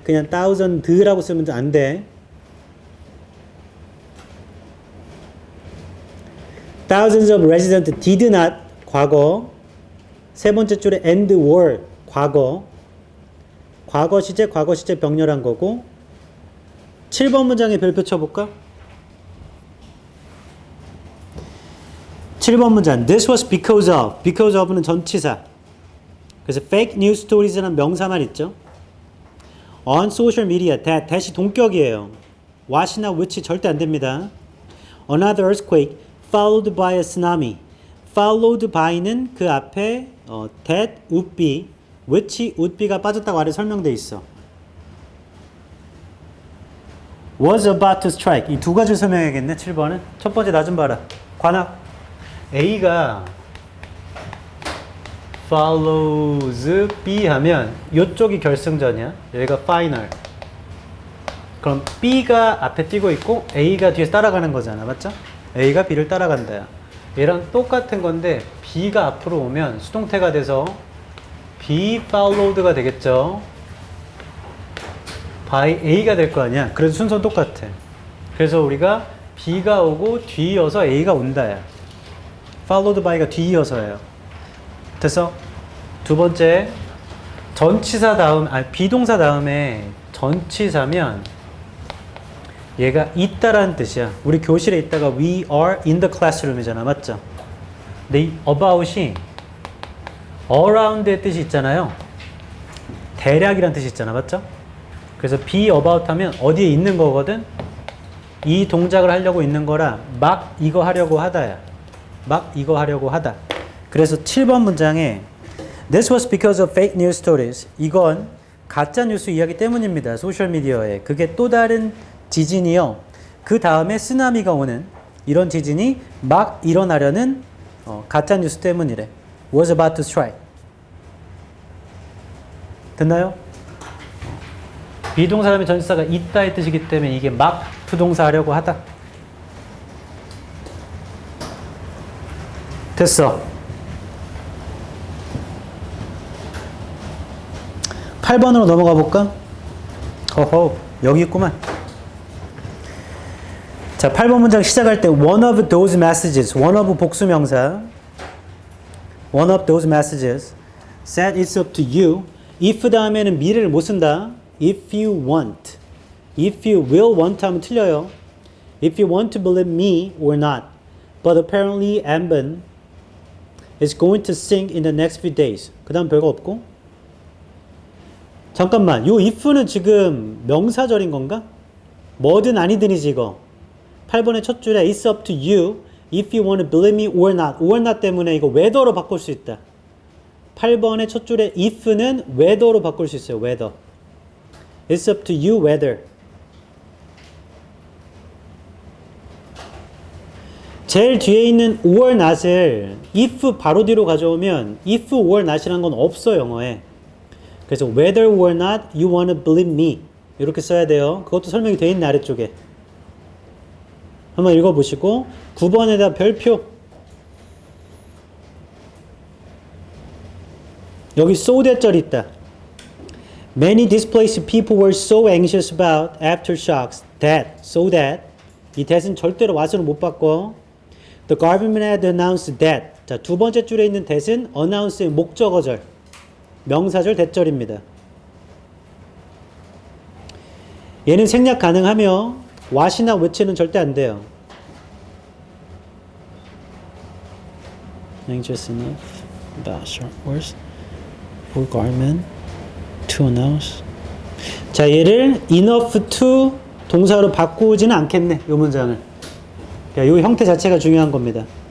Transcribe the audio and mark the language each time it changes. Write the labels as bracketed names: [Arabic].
[Korean] 그냥 thousand라고 쓰면 안 돼. [English] Thousands of residents did not 과거. [Korean] 세 번째 줄에 and were 과거. 과거 시제 병렬한 거고. 7번 문장에 별표 쳐볼까? 7번 문장 This was because of는 전치사. 그래서 fake news stories라는 명사만 있죠. [English] On social media that이 동격이에요. [Korean] what이나 which 절대 안 됩니다. [English] Another earthquake followed by a tsunami. [Korean] followed by는 그 앞에 that would be, which would be가 빠졌다고 아래 설명돼 있어. [English] was about to strike. [Korean] 이 두 가지를 설명해야겠네. 7번은. 첫 번째 나 좀 봐라. 관악. A가 follows B 하면 이쪽이 결승전이야. 여기가 final. 그럼 B가 앞에 뛰고 있고 A가 뒤에서 따라가는 거잖아. 맞죠? A가 B를 따라간다. 얘랑 똑같은 건데 B가 앞으로 오면 수동태가 돼서 be followed가 되겠죠. by A가 될 거 아니야. 그래서 순서는 똑같아. 그래서 우리가 B가 오고 뒤이어서 A가 온다야. followed by가 뒤이어서예요. 됐어? 두 번째 전치사 다음 비동사 다음에 전치사면 얘가 있다라는 뜻이야. [English] 우리 교실에 있다가 we are in the classroom이잖아. [Korean] 맞죠? 근데 이 about이 around의 뜻이 있잖아요. 대략이라는 뜻이 있잖아. 맞죠? 그래서 be about 하면 어디에 있는 거거든? 이 동작을 하려고 있는 거라 막 이거 하려고 하다야. 막 이거 하려고 하다. [English] 그래서 7번 문장에 This was because of fake news stories. [Korean] 이건 가짜 뉴스 이야기 때문입니다. 소셜미디어에. 그게 또 다른 지진이요. 그 다음에 쓰나미가 오는 이런 지진이 막 일어나려는 가짜 뉴스 때문이래. [English] Was about to strike. [Korean] 됐나요? 비동사 다음에 전치사가 있다의 뜻이기 때문에 이게 막 투동사 하려고 하다. 됐어. 8번으로 넘어가 볼까? 허허, 여기 있구만. 자, 8번 문장 시작할 때 [English] one of those messages, one of 복수명사, one of those messages said it's up to you. [Korean] if 다음에는 미래를 못 쓴다. [English] if you want, if you will want 하면 틀려요. if you want to believe me or not, but apparently Ambon is going to sink in the next few days. [Korean] 그 다음 별거 없고. 잠깐만, 요 if는 지금 명사절인 건가? 뭐든 아니든이지 이거. [English] 8번의 첫 줄에 it's up to you if you want to believe me or not 때문에 이거 whether로 바꿀 수 있다. [Korean] 8번의 첫 줄에 if는 whether로 바꿀 수 있어요. [English] whether. It's up to you whether. [Korean] 제일 뒤에 있는 or not을 if 바로 뒤로 가져오면 if or not이라는 건 없어 영어에. [English] 그래서 whether or not you want to believe me 이렇게 써야 돼요. [Korean] 그것도 설명이 되어 있는 아래쪽에. 한번 읽어보시고 9번에다 별표. 여기 so that 절이 있다. [English] Many displaced people were so anxious about aftershocks that, so that [Korean] 이 that은 절대로 what으로 못 바꿔. [English] The government had announced that. [Korean] 자, 두 번째 줄에 있는 that은 announce의 목적어절, 명사절 대절입니다. 얘는 생략 가능하며 what이나 which는 절대 안 돼요. [English] Anxious enough about short words for government to announce. [Korean] 자, 얘를 enough to 동사로 바꾸지는 않겠네. 이 문장을. 이 형태 자체가 중요한 겁니다.